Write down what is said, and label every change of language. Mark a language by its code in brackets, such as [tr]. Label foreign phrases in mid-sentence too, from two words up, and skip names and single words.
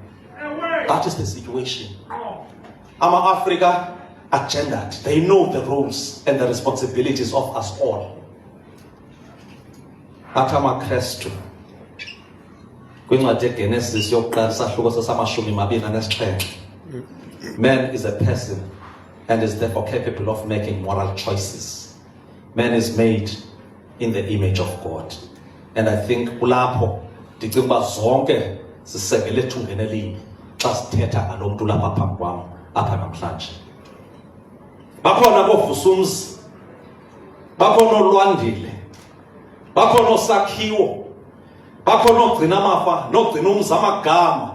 [en] That is the situation. Ama-Afrika are gendered. They know the roles and the responsibilities of us all. [xh] Athi amaKrestu kwincwadi yeGenesis yokuqala isahluko sesi-27, [en] man is a person and is therefore capable of making moral choices. Man is made in the image of God. And I think [xh] kulapho ndicinga uba zonke zisekele ethungeni elinye xa sithetha ngalo mntu lapha phambi kwam apha namhlanje. Bakhona koVusumzi, bakhona oLwandile, bakhona oSakhiwo, bakhona ogcina amafa nogcina umzi amagama.